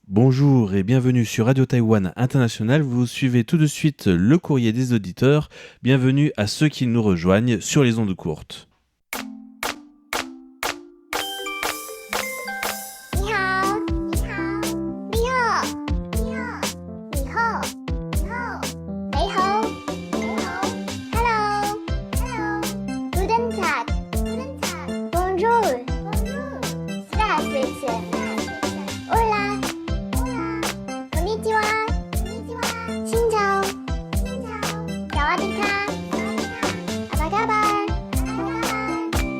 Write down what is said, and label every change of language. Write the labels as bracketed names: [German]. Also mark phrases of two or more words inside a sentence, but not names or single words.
[French] Bonjour et bienvenue sur Radio Taïwan International. Vous suivez tout de suite le courrier des auditeurs. Bienvenue à ceux qui nous rejoignent sur les ondes courtes. [Chinese] 你好，你好，你好，你好，你好，你好，你好，你好， [English] Hello, Hello, [German] Guten Tag, Guten Tag, [French] Bonjour, Bonjour, Здравствуйте, [Spanish] Hola, Hola, [Japanese] こんにちは、こんにちは, [Vietnamese] Xin chào, Xin chào, [Thai] สวัสดีค่ะ, [Indonesian] Apa kabar, Apa kabar.